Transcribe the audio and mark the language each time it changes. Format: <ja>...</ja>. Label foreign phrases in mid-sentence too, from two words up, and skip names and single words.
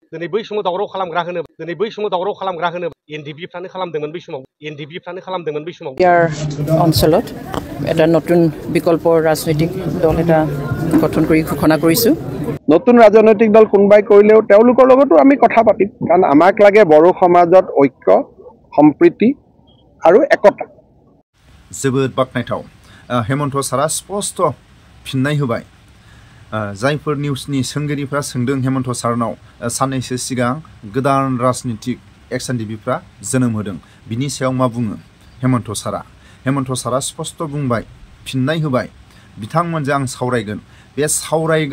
<brx>दिनै बै समाव दावराव खालामग्रा होनो एनडिबिफ्रानो खालामदोंमोन बै समाव</brx> <as>ইয়াৰ অঞ্চলত এটা নতুন বিকল্প ৰাজনৈতিক দল এটা গঠন কৰি ঘোষণা কৰিছো নতুন ৰাজনৈতিক দল কোনবাই কৰিলেও তেওঁলোকৰ লগতো আমি কথা পাতিম কাৰণ আমাক লাগে বড়ো সমাজত ঐক্য সম্প্ৰীতি আৰু একতা</as> <brx>जोबोद बाखनायथाव हेमन्त सारा स्पष्ट फिननाय होबाय जायफोर निउसनि सोंगिरिफ्रा सोंदों हेमन्त सारनाव साननैसो सिगां गोदान राजनीतिक एक्सएनडिबिफ्रा जोनोम होदों बिनि सायाव मा बुङो हेमन्त सारा स्पष्ट बुंबाय फिननाय होबाय बिथांमोनजों आं सावरायगोन बे सावरायगोन</brx>